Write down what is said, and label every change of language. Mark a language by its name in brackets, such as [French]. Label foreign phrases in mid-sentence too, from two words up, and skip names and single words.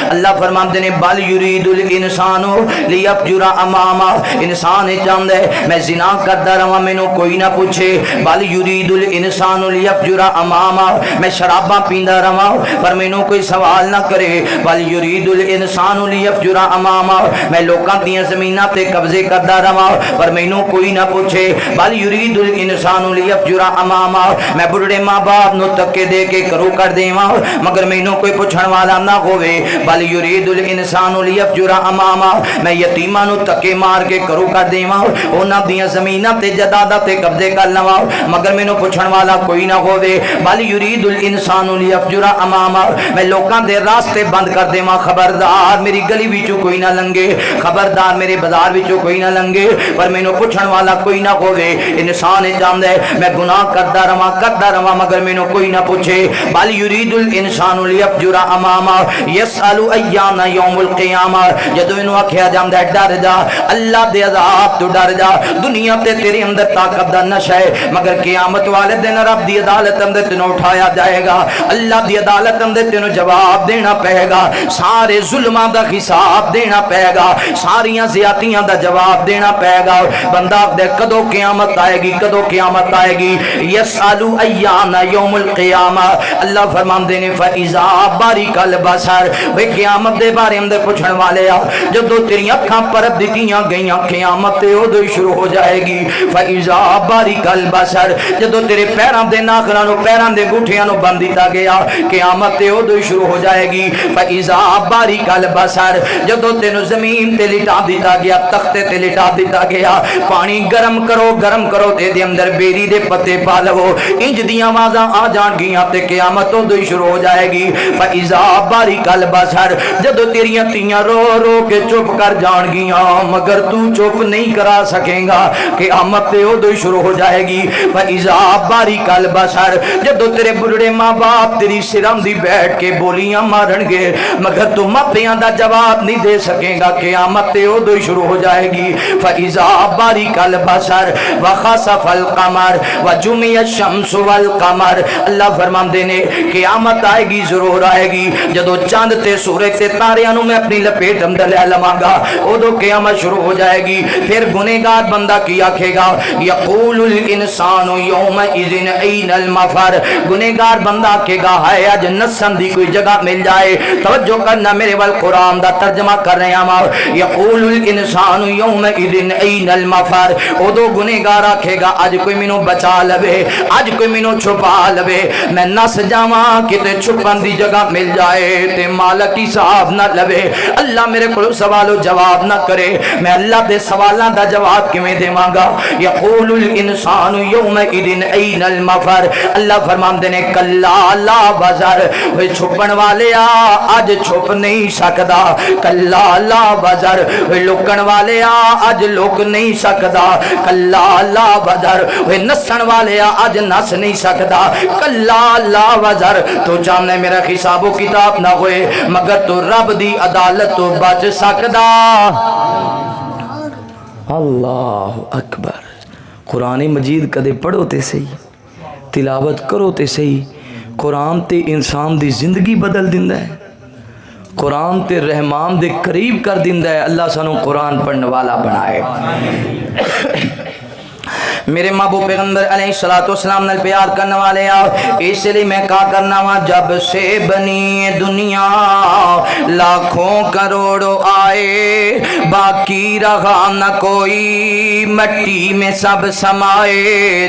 [Punjabi] اللہ فرماندے نے [Arabic] بل یرید الانسان لیفجر اماما، [Punjabi] انسان چاہتا ہے میں زنا کرتا رہا مینوں کوئی نہ پوچھے، [Arabic] بل یرید الانسان لیفجر اماما، [Punjabi] میں شراباں پیندا رہا پر مینوں کوئی سوال نہ کرے، [Arabic] بل یرید الانسان لیفجر اماما، [Punjabi] میں لوکاں دیاں زمیناں تے قبضے کردا رہا پر مینوں کوئی نہ پوچھے، [Arabic] بل یرید الانسان لیفجر اماما، [Punjabi] میں بڑھڑے ماں باپ نو تکے دے کے کرو کر دیواں مگر مینوں کوئی پوچھن والا نہ ہوے، [Arabic] بل یرید الانسان لیفجر اماما، [Punjabi] میں یتیماں نو تکے مار کے کرو کر دیواں انہاں دیاں زمیناں تے جائیداداں تے قبضے کر لواں مگر مینوں پوچھن والا کوئی نہ ہوے، [Arabic] بل یرید الانسان لیفجر اماما، [Punjabi] میں لوکاں دے راستے بند کر دیواں، خبردار میری گلی وچوں کوئی نہ لنگے، خبردار میرے بازار وچوں کوئی نہ لنگے، پر مینوں پوچھن والا کوئی نہ ہوے۔ انسان چاہندا ہے میں گناہ کردا رہواں مگر مینوں کوئی نہ پوچھے، [Arabic] بل یرید الانسان لیفجر اماما یسأل ایان یوم القیامہ، [Punjabi] جدوں اینوں آکھیا جاندا ہے ڈر جا اللہ دے عذاب تو ڈر جا، دنیا تے تیرے اندر طاقت دا نشہ ہے مگر قیامت والے دن رب دی عدالت اندر تینوں اٹھایا جائے گا، اللہ دی عدالت اندر تینوں جواب دینا پے گا، سارے ظلماں دا حساب دینا پے گا، ساریاں زیادتیاں دا جواب دینا پے گا۔ بندہ دے کدو قیامت آئے گی، کدو قیامت آئے گی، [Arabic] یسألو ایان یوم القیامہ، [Punjabi] اللہ فرماندے نے [Arabic] فَإِذَا بَرِقَ الْبَصَرُ، [Punjabi] وہ قیامت دے بارے اندر پوچھن والے جدو تیری اکھاں پرت دتیاں گئیاں قیامت تے ادو شروع ہو جائے گی۔ [Arabic] فَإِذَا بَرِقَ الْبَصَرُ، [Punjabi] جدو تیرے پیراں دے ناخناں نو پیراں دے گوٹھیاں نو بند دتا گیا قیامت تے ادو شروع ہو جائے گی۔ [Arabic] فَإِذَا بَرِقَ الْبَصَرُ، [Punjabi] جدو تینو زمین تے لٹا دیتا گیا، تختے تے لٹا دیتا گیا، پانی گرم کرو تے دے اندر بیری دے پتے پا لو، انج دیاں آوازاں آ جان گیاں تے قیامت ادو شروع ہو جائے گی۔ [Arabic] فَإِذَا بَرِقَ الْبَصَرُ، [Punjabi] جدو تیریاں تیاں رو رو کے چپ کر جان گیاں مگر تو چپ نہیں کرا سکیں گا، قیامت تے ادو شروع ہو جائے گی۔ [Arabic] فَإِذَا بَرِقَ الْبَصَرُ، [Punjabi] جدو تیرے بڑھڑے ماں باپ تیری سرام دی بیٹھ کے بولیاں مارن گے مگر تو مپیاں دا جواب نہیں دے سکیں گا، قیامت تے ادو شروع ہو جائے گی۔ [Arabic] فَإِذَا بَرِقَ الْبَصَرُ وَخَسَفَ الْقَمَرُ وَجُمِعَ الشَّمْسُ وَالْقَمَرُ، [Punjabi] اللہ فرماندے نے قیامت آئے گی، ضرور آئے گی، جدو چاند تے سورج تے تاریاں نو میں اپنی لپیٹ اندر لے لواں گا ادو قیامت شروع ہو جائے گی۔ پھر گنہگار بندہ کی آکھے گا [Arabic] یقول الانسان یومئذ این المفر، [Punjabi] گنہگار بندہ آکھے گا ہائے اج نسن دی کوئی جگہ مل جائے۔ توجہ کرنا میرے وال قرآن دا ترجمہ کر رہے ہیں، [Arabic] یقول الانسان یومئذ این المفر، [Punjabi] ادو گنہگار آکھے گا اج کوئی مینوں بچا لوے، اج کوئی مینوں چھپا لوے، میں نس جاواں کتے چھپن دی جگہ مل جائے تے مالک حساب نہ لوے، اللہ میرے کو سوال و جواب نہ کرے، میں اللہ دے سوالاں دا جواب کیویں دیواں گا۔ [Arabic] یقول الانسان الانسان یومئذ این المفر. [Punjabi] اللہ فرماندے نے [Arabic] کلا لا وزر, [Punjabi] وہ چھپن والے اج چھپ نہیں سکدا. [Arabic] کلا لا وزر, [Punjabi] وہ لکن والے اج لک نہیں سکدا. [Arabic] کلا لا وزر, [Punjabi] وہ نسن والے اج نس نہیں سکدا. [Arabic] کلا لا وزر, [Punjabi] تو چاہنے میرا حساب و کتاب نہ ہوئے مگر تو رب دی عدالت تو بچ سکدا. [Arabic] اللہ اکبر. [Punjabi] قرآن مجید کدے پڑھو تے صحیح, تلاوت کرو تے صحیح. قرآن تے انسان دی زندگی بدل دیندا ہے. قرآن تے رحمان دے قریب کر دیندا ہے. اللہ سانو قرآن پڑھنے والا بنائے. میرے محبوب پیغمبر علیہ السلام نے پیار کرنے والے اس لیے میں کہا کرنا وا [Urdu] جب سے بنی دنیا لاکھوں کروڑوں آئے باقی رہا نہ کوئی مٹی میں سب سمائے.